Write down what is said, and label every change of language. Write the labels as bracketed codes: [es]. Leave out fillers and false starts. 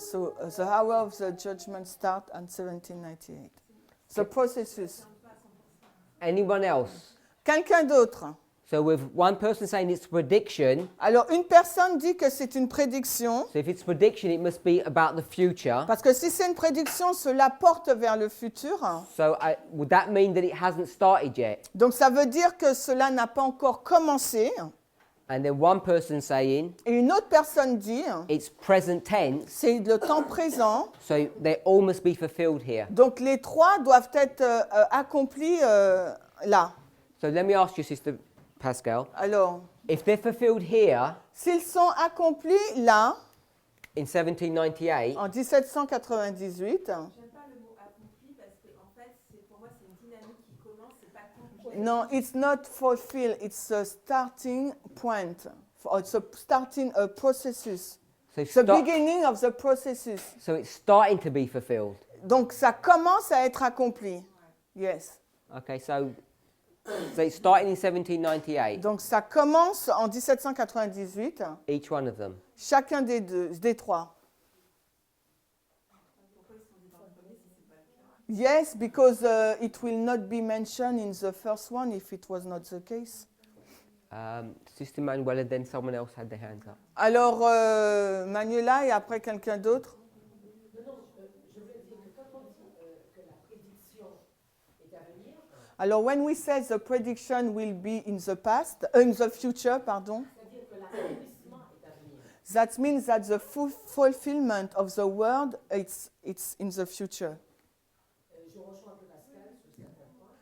[en] So the hour of the judgment start at 1798. The processes. Anyone else? [fr] Quelqu'un d'autre? [en] So with one person saying it's prediction, [fr] Alors, une personne dit que c'est une prédiction, [en] so if it's prediction, it must be about the future. [fr] parce que si c'est une prédiction, cela porte vers le futur. [en] So would that mean that it hasn't started yet? [fr] Donc, ça veut dire que cela n'a pas encore commencé. [en] And then one person saying [fr] Et une autre personne dit, [en] it's present tense, [fr] c'est le temps présent. [en] so they all must be fulfilled here. [fr] Donc, les trois doivent être accomplis là. [en] So let me ask you, Sister Pascal, [fr] Alors, [en] if they're fulfilled here [fr] s'ils sont accomplis là, [en] in 1798, [fr] en 1798, J'aime pas le mot accompli parce que, en fait, pour moi, c'est une dynamique qui commence, c'est pas conclu. [en] no, it's not fulfilled, it's a starting point. It's a starting a processus. so, The beginning of the processus. so it's starting to be fulfilled. [fr] Donc, ça commence à être accompli. [en] Yes. Okay, so it's starting in 1798, [fr] Donc, ça commence en 1798, [en] each one of them. [fr] chacun des trois. [en] Yes, because it will not be mentioned in the first one if it was not the case. Sister Manuela, then someone else had their hands up. [fr] Alors, Manuela et après quelqu'un d'autre. Non, non, je voulais dire que quand on dit que la prédiction est à venir, [en] Alors, when we say the prediction will be in the past, in the future, pardon, [fr] c'est-à-dire que l'accomplissement est à venir. [en] that means that the fulfillment of the word, it's in the future. [fr] Je rejoins un peu Pascal sur certains points.